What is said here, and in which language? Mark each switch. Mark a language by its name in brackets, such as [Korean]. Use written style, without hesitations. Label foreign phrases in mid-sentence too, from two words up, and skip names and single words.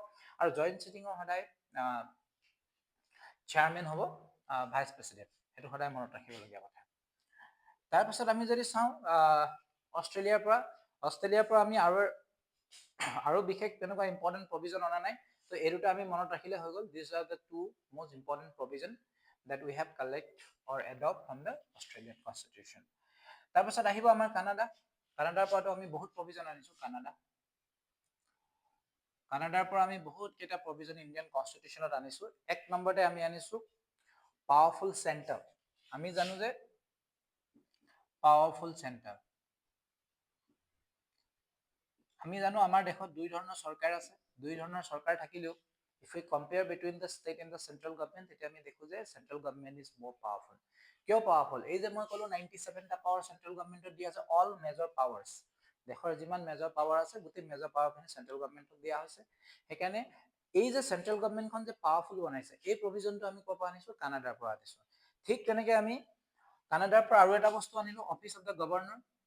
[Assamese] আৰু [English] joint sitting [Assamese] সদায় চেয়াৰমেন হ'ব [English] vice president, [Assamese] সেইটো সদায় মনত ৰাখিবলগীয়া কথা। তাৰপিছত আমি যদি চাওঁ অষ্ট্ৰেলিয়াৰ পৰা আমি আৰু বিশেষ তেনেকুৱা [English] important provision [Assamese] অনা নাই। তো এই দুটা আমি মনত ৰাখিলে হৈ গ'ল। [English] these are the two most important provision that we have collect or adopt from the Australian Constitution. [Assamese] তাৰপিছত আহিব আমাৰ কানাডাৰ পৰাতো আমি বহুত প্ৰভিজন আনিছোঁ। কানাডাৰ পৰা আমি বহুত কেইটা প্ৰভিজন [English] Indian Constitution [Assamese] আনিছোঁ। এক নম্বৰতে আমি আনিছোঁ [English] powerful centre. [Assamese] আমি জানো যে [English] powerful centre, [Assamese] আমি জানো আমাৰ দেশত দুই ধৰণৰ চৰকাৰ আছে। দুই ধৰণৰ চৰকাৰ থাকিলেও [English] if we compare between the state and the central government, [Assamese] তেতিয়া আমি দেখো যে [English] central government is more powerful. [Assamese] কিয় পাৱাৰফুল? এই যে মই ক'লো 97টা পাৱাৰ [English] central government [Assamese] দিয়া আছে, [English] all major powers, [Assamese] দেশৰ যিমান [English] major power [Assamese] আছে গোটেই [English] major power central government [Assamese] দিয়া হৈছে। সেইকাৰণে এই যে [English] central government [Assamese] যে পাৱাৰফুল বনাইছে, এই প্ৰভিজনটো আমি ক'ৰ পৰা আনিছোঁ, কানাডাৰ পৰা আনিছোঁ। ঠিক তেনেকে আমি কানাডাৰ পৰা আৰু এটা বস্তু আনিলোঁ, [English] office of the governor.